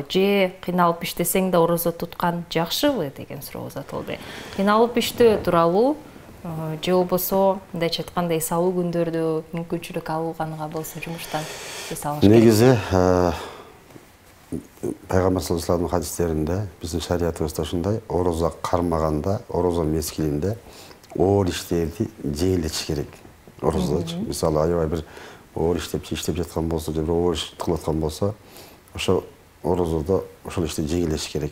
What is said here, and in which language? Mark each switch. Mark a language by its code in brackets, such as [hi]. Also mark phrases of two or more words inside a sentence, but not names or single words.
[ky] Же кыйналып иштесең да орозо туткан жакшыбы деген суроо узатылды. Кыйналып иштөө тууралуу же болбосо мындайча айтканда эс алуу күндөрдө мүмкүнчүлүк алганга болсо жумуштан эс алыш керек. Негизи Пайгамбар [ar] صلى الله عليه وسلم [ky] хадистеринде, биздин шариятыбызда ушундай, орозо кармаганда, орозо мезгилинде оор иштерди жеңилдетиш керек. Орозодочу, мисалы аябай бир оор иштеп жаткан болсо, же бир оор иш кылып аткан болсо, ошо орозодо ошол ишти жеңилдетиш керек.